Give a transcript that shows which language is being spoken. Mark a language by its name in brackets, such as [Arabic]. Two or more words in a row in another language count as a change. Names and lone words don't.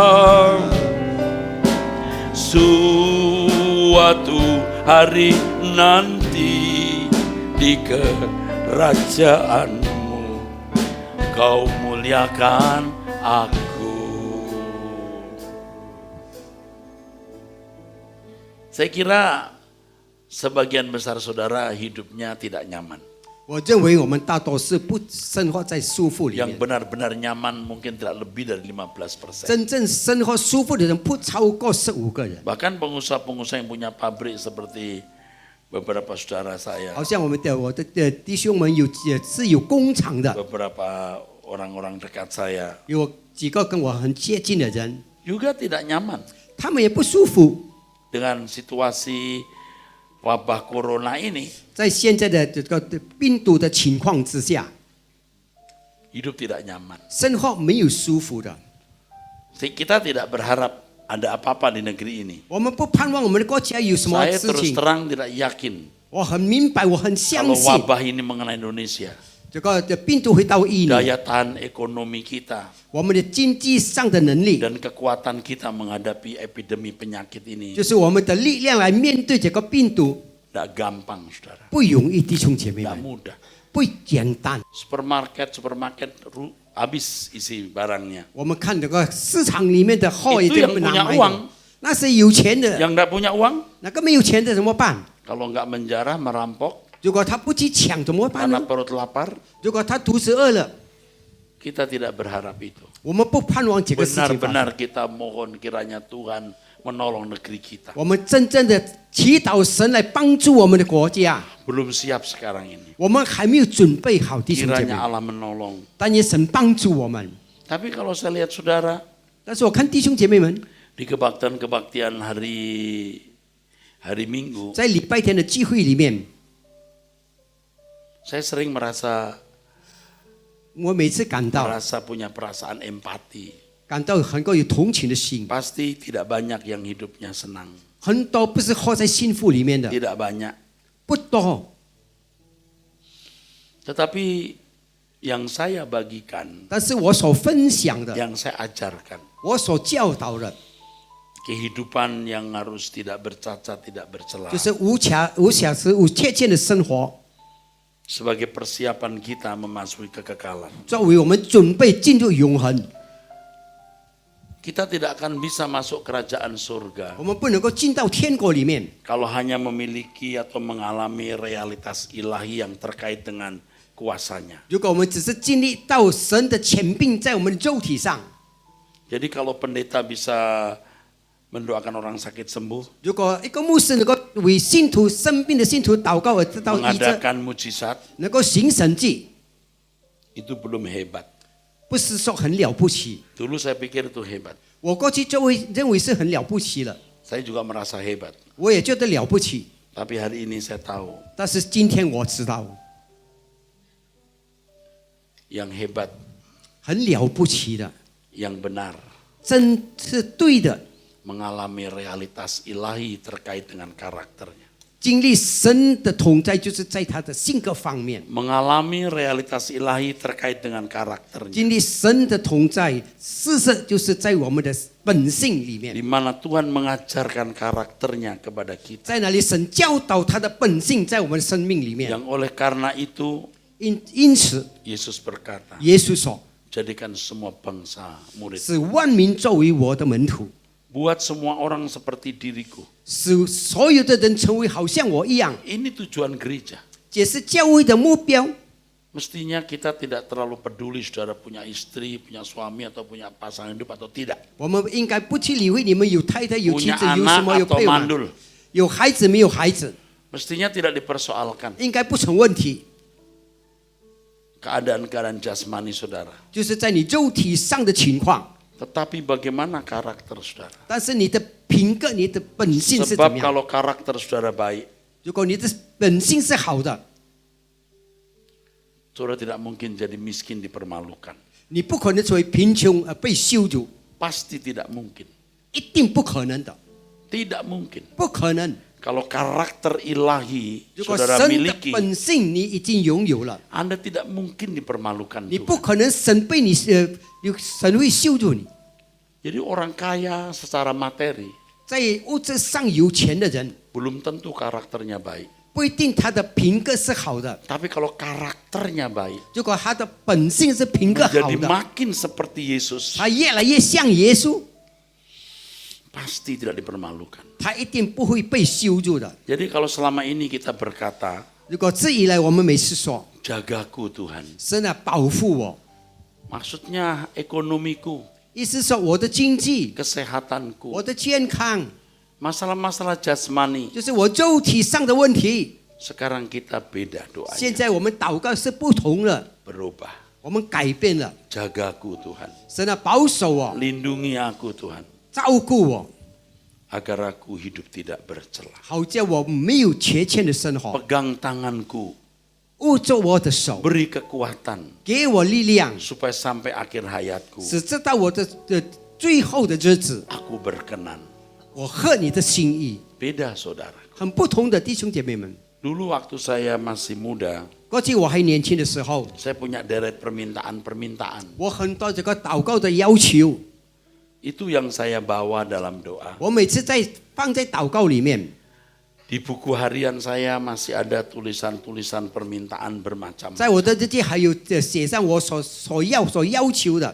[Indonesian] Suatu hari nanti di kerajaanmu kau muliakan aku. Saya kira sebagian besar saudara hidupnya tidak nyaman. [Chinese] 我认为我们大多是不生活在舒服里 [Indonesian] Yang [Chinese] 面， [Indonesian] benar-benar nyaman mungkin tidak lebih dari 15%. [Chinese] 真正生活舒服的人不超过15个人。 [Indonesian] Bahkan pengusaha-pengusaha yang punya pabrik seperti beberapa saudara saya, [Chinese] 好像我的弟兄们也是有工厂的， [Indonesian] beberapa orang-orang dekat saya [Chinese] 有几个跟我很接近的人， [Indonesian] juga tidak nyaman [Chinese] 他们也不舒服。 [Indonesian] dengan situasi wabah corona ini. [Chinese] 在现在的这个病毒的情况之下， [Indonesian] Hidup tidak nyaman. [Chinese] 生活没有舒服的。 [Indonesian] Kita tidak berharap ada apa-apa di negeri ini. [Chinese] 我们不盼望我们的国家有什么 [Indonesian] Saya [Chinese] 事 [Indonesian] terus [Chinese] 情， [Indonesian] terang tidak yakin [Chinese] 我很明白，我很相 [Indonesian] kalau [Chinese] 信 [Indonesian] wabah ini mengenai Indonesia. [Chinese] 这个病毒会到印尼， [Indonesian] Daya tahan ekonomi kita [Chinese] 我们的经济上的能力， [Indonesian] dan kekuatan kita menghadapi epidemi penyakit ini [Chinese] 就是我们的力量来面对这个病毒， [Indonesian] tidak gampang, saudara. [Chinese] 不容易，弟兄姐妹 [Indonesian] Tidak [Chinese] 们， [Indonesian] mudah. [Chinese] 不简单。 [Indonesian] Supermarket habis isi barangnya. [Chinese] 我们看这个市场里面的货已 [Indonesian] Itu [Chinese] 经 [Indonesian] yang [Chinese] 不难 [Indonesian] punya [Chinese] 买 [Indonesian] uang. [Chinese] 的，那是有钱的， [Indonesian] Yang tidak punya uang, [Chinese] 那个没有钱的怎么办？ [Indonesian] kalau nggak menjarah, merampok [Chinese] 如果他不去抢怎么办 [Indonesian] karena [Chinese] 呢？ [Indonesian] perut lapar, [Chinese] 如果他肚子饿了， [Indonesian] kita tidak berharap itu. [Chinese] 我们不盼望这个事情发生。 [Indonesian] Benar-benar kita mohon kiranya Tuhan menolong negeri kita. [Chinese] 我们真正的祈祷神来帮助我们的国家， [Indonesian] Belum siap sekarang ini. [Chinese] 我们还没有准备好，弟兄姐妹 [Indonesian] Kiranya。Allah menolong. [Chinese] 但愿神帮助我们。 [Indonesian] Tapi kalau saya lihat saudara, [Chinese] 但是我看弟兄姐妹们 [Indonesian] di kebaktian-kebaktian hari Minggu, [Chinese] 在礼拜天的聚会里面， [Indonesian] saya sering merasa [Chinese] 我每次感到 [Indonesian] punya perasaan empati. [Chinese] 感到很够有同情的心， [Indonesian] Pasti tidak banyak yang hidupnya senang. [Chinese] 很多不是活在幸福里面的， [Indonesian] Tidak banyak. [Chinese] 不多。 [Indonesian] Tetapi yang saya bagikan, [Chinese] 但是我所分享的， [Indonesian] yang saya ajarkan, [Chinese] 我所教导的， [Indonesian] kehidupan yang harus tidak bercacat, tidak bercela. [Chinese] 就是无瑕疵、无缺陷的生活， [Indonesian] Sebagai persiapan kita memasuki kekekalan. [Chinese] 作为我们准备进入永恒。 [Indonesian] Kita tidak akan bisa masuk kerajaan surga [Chinese] 我们不能够进到天国里面， [Indonesian] kalau hanya memiliki atau mengalami realitas ilahi yang terkait dengan kuasanya. [Chinese] 如果我们只是经历到神的权柄在我们的肉体上， [Indonesian] Jadi kalau pendeta bisa mendoakan orang sakit sembuh, [Chinese] 如果一个牧师能够为信徒生病的信徒祷告而得到医治， [Indonesian] mengadakan mujizat, [Chinese] 能够行神迹， [Indonesian] itu belum hebat. [Chinese] 不是说很了不起。 [Indonesian] Dulu saya pikir itu hebat. [Chinese] 我过去就会认为是很了不起了， [Indonesian] Saya juga merasa hebat. [Chinese] 我也觉得了不起。 [Indonesian] Tapi hari ini saya tahu [Chinese] 但是今天我知道， [Indonesian] yang hebat, [Chinese] 很了不起的， [Indonesian] yang benar, [Chinese] 真是对的， [Indonesian] mengalami realitas ilahi terkait dengan karakternya. [Chinese] 经历神的同在，就是在他的性格方面。 [Indonesian] mengalami realitas ilahi terkait dengan karakternya. [Chinese] 经历神的同在，事实就是在我们的本性里面， [Indonesian] Di mana Tuhan mengajarkan karakternya kepada kita. [Chinese] 在哪里神教导他的本性在我们的生命里面。 [Indonesian] Yang oleh karena itu [Chinese] 因此， [Indonesian] Yesus berkata, [Chinese] 耶稣说 [Indonesian] jadikan semua bangsa murid. [Chinese] 使万民作为我的门徒， [Indonesian] Buat semua orang seperti diriku. [Chinese] 使所有的人成为好像我一样， [Indonesian] Ini tujuan gereja. [Chinese] 这是教会的目标。 [Indonesian] Mestinya kita tidak terlalu peduli saudara punya istri, punya suami, atau punya pasangan hidup atau tidak. [Chinese] 我们应该不去理会你们有太太、有妻 [Indonesian] Punya [Chinese] 子、有什么、 [Indonesian] anak [Chinese] 有 [Indonesian] atau [Chinese] 配偶吗， [Indonesian] mandul. [Chinese] 有孩子没有孩子， [Indonesian] Mestinya tidak dipersoalkan [Chinese] 应该不成问题。 [Indonesian] keadaan-keadaan jasmani saudara. [Chinese] 就是在你肉体上的情况， [Indonesian] Tetapi bagaimana karakter saudara? [Chinese] 但是你的品格、你的本性是怎 [Indonesian] Sebab [Chinese] 么样？ [Indonesian] kalau karakter saudara baik, [Chinese] 如果你的本性是好的， [Indonesian] saudara tidak mungkin jadi miskin dipermalukan. [Chinese] 你不可能成为贫穷而被羞辱， [Indonesian] Pasti tidak mungkin. [Chinese] 一定不可能的， [Indonesian] Tidak mungkin. [Chinese] 不可能。 [Indonesian] Kalau karakter ilahi [Chinese] 如果 [Indonesian] saudara [Chinese] 神的 [Indonesian] miliki, [Chinese] 本性你已经拥有了， [Indonesian] Anda tidak mungkin dipermalukan [Chinese] 你不 [Indonesian] Tuhan. [Chinese] 可能神被你神会羞辱你。 [Indonesian] Jadi orang kaya secara materi [Chinese] 在物质上有钱的人， [Indonesian] belum tentu karakternya baik. [Chinese] 不一定他的品格是好的。 [Indonesian] Tapi kalau karakternya baik, [Chinese] 如果他的本性是品格好 [Indonesian] menjadi [Chinese] 的， [Indonesian] makin seperti Yesus, [Chinese] 他越来越像耶稣， [Indonesian] pasti tidak dipermalukan. [Chinese] 他一定不会被羞辱的。 [Indonesian] Jadi kalau selama ini kita berkata, [Chinese] 如果这以来我们每次说 [Indonesian] jagaku Tuhan, [Chinese] 神啊保护我， [Indonesian] maksudnya ekonomiku, [Chinese] 意思说我的经济、 [Indonesian] kesehatanku, [Chinese] 我的健康， [Indonesian] masalah-masalah jasmani. [Chinese] 就是我肉体上的问题。 [Indonesian] Sekarang kita beda [Chinese] 现 [Indonesian] doanya, [Chinese] 在我们祷告是不同了， [Indonesian] berubah. [Chinese] 我们改变了。 [Indonesian] Jagaku Tuhan, [Chinese] 神啊保守我， [Indonesian] lindungi aku Tuhan, [Chinese] 照顾我， [Indonesian] agar aku hidup tidak bercela. [Chinese] 好叫我没有缺欠的生活。 [Indonesian] Pegang tanganku, [Chinese] 握住我的手， [Indonesian] beri kekuatan, [Chinese] 给我力量， [Indonesian] supaya sampai akhir hayatku, [Chinese] 使直到我的最后的日子， [Indonesian] aku berkenan. [Chinese] 我合你的心意。 [Indonesian] Beda saudara. [Chinese] 很不同的弟兄姐妹们， [Indonesian] Dulu waktu saya masih muda, [Chinese] 过去我还年轻的时候， [Indonesian] saya punya deret permintaan-permintaan. [Chinese] 我很多这个祷告的要求， [Indonesian] Itu yang saya bawa dalam doa. [Chinese] 我每次放在祷告里面。 [Indonesian] Di buku harian saya masih ada tulisan-tulisan permintaan bermacam. [Chinese] 在我的日记还有写上我所要求的，